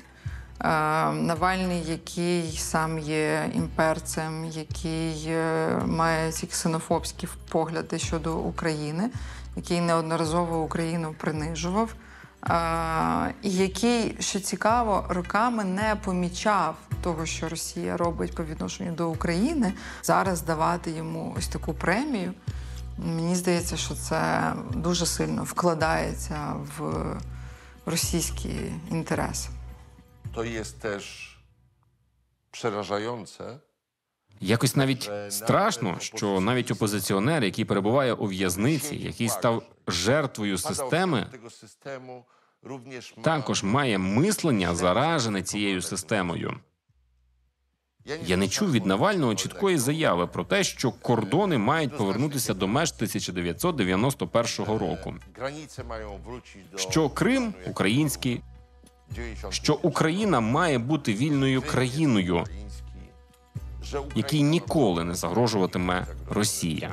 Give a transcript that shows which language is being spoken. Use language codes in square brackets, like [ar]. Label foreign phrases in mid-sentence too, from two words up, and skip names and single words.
[uk] Навальний, який сам є імперцем, який має ці ксенофобські погляди щодо України, який неодноразово Україну принижував, і який, що цікаво, роками не помічав того, що Росія робить по відношенню до України. Зараз давати йому ось таку премію, мені здається, що це дуже сильно вкладається в російські інтереси. [pl] To jest też przerażające. [uk] Якось навіть страшно, що навіть опозиціонер, який перебуває у в'язниці, який став жертвою системи, також має мислення, заражене цією системою. Я не чув від Навального чіткої заяви про те, що кордони мають повернутися до меж 1991 року, що Крим – український, що Україна має бути вільною країною, якій ніколи не загрожуватиме Росія.